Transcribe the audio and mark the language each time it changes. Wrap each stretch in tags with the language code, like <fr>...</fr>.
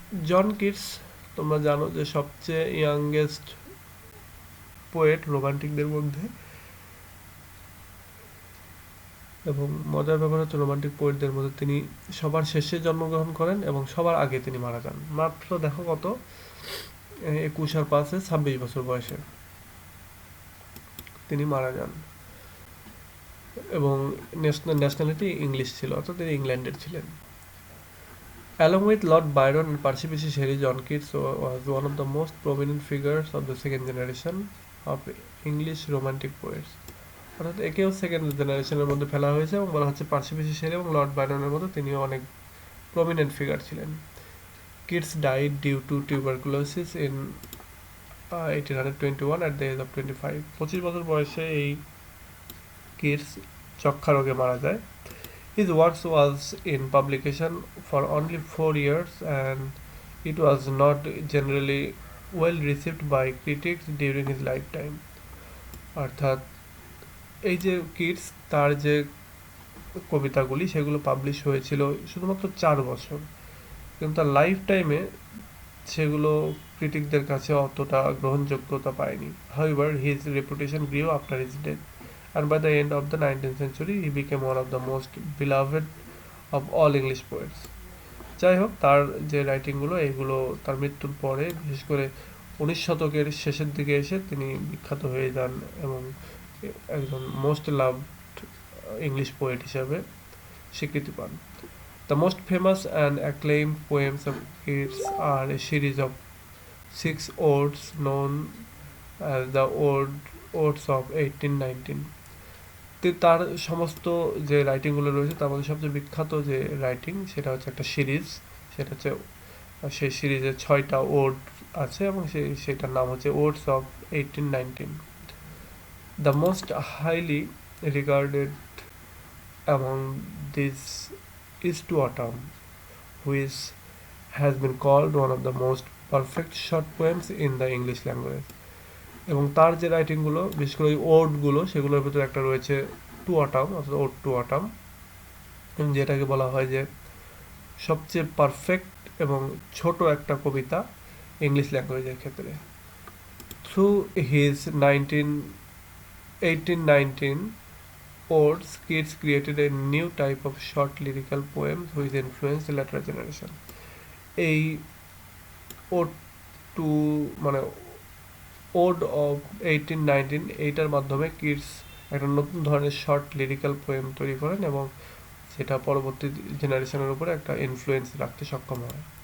<bn>John Keats তোমরা জানো যে সবচেয়ে ইয়াংগেস্ট পোয়েট রোমান্টিকদের মধ্যে, এবং মজার ব্যাপার হচ্ছে রোমান্টিক পোয়েটদের মধ্যে তিনি সবার শেষে জন্মগ্রহণ করেন এবং সবার আগে তিনি মারা যান। মাত্র দেখো কত, 21 আর 5 26 বছর বয়সে তিনি মারা যান, এবং ন্যাশনালিটি ইংলিশ ছিল, অর্থাৎ তিনি ইংল্যান্ডের ছিলেন।</bn> <en>Along with Lord Byron and Percy Bysshe Shelley, John Keats was one of the most prominent figures of the second generation of English romantic poets.</en> <bn>অর্থাৎ একেও সেকেন্ড জেনারেশনের মধ্যে ফেলা হয়েছে, এবং বলা হচ্ছে পার্সি বিশি শেলি এবং লর্ড বাইরনের মধ্যে তিনিও অনেক প্রমিনেন্ট ফিগার ছিলেন।</bn> <en>Keats died due to tuberculosis in 1821 at the age of 25।</en> <bn>25 বছর বয়সে এই কিটস যক্ষা রোগে মারা যায়।</bn> <en>His works was in publication for only 4 years, and it was not generally well received by critics during his lifetime.</en> <bn>অর্থাৎ এই যে কিটস, তার যে কবিতাগুলি সেগুলো পাবলিশ হয়েছিল শুধুমাত্র 4 বছর, কিন্তু তার লাইফ টাইমে সেগুলো ক্রিটিকদের কাছে অতটা গ্রহণযোগ্যতা পায়নি।</bn> <en>However, his reputation grew after his death, and by the end of the 19th century he became one of the most beloved of all English poets.</en> <bn>যাই হোক, তার যে রাইটিংগুলো এগুলো তার মৃত্যুর পরে, বিশেষ করে 19 শতকের শেষের দিকে এসে তিনি বিখ্যাত হয়ে যান এবং একজন মোস্ট লাভড ইংলিশ পোয়েট হিসাবে স্বীকৃতি পান।</bn> <en>The most famous and acclaimed poems of Keats are a series of 6 odes known as the Odes of 1819.</en> <bn>তার সমস্ত যে রাইটিংগুলো রয়েছে তার মধ্যে সবচেয়ে বিখ্যাত যে রাইটিং সেটা হচ্ছে একটা সিরিজ, সেটা হচ্ছে সেই সিরিজে 6টা ওড আছে, এবং সেটার নাম হচ্ছে odds of 1819।</bn> <en>The most highly regarded among these is To Autumn, which has been called one of the most perfect short poems in the English language.</en> <bn>এবং তার যে রাইটিংগুলো, বিশেষ করে ওই ওর্ডগুলো, সেগুলোর ভিতরে একটা রয়েছে টু অটাম, অর্থাৎ ওড টু অটাম, যেটাকে বলা হয় যে সবচেয়ে পারফেক্ট এবং ছোট একটা কবিতা ইংলিশ ল্যাঙ্গুয়েজের ক্ষেত্রে।</bn> <en>Through his 1819 odes, Keats created a new type of short lyrical poems which influenced the later generation.</en> <bn>এই ওড টু মানে ওড অফ 1819 এইটার মাধ্যমে কিটস একটা নতুন ধরনের শর্ট লিরিক্যাল পোয়েম তৈরি করেন এবং সেটা পরবর্তী জেনারেশনের উপরে একটা ইনফ্লুয়েন্স রাখতে সক্ষম হয়।</bn>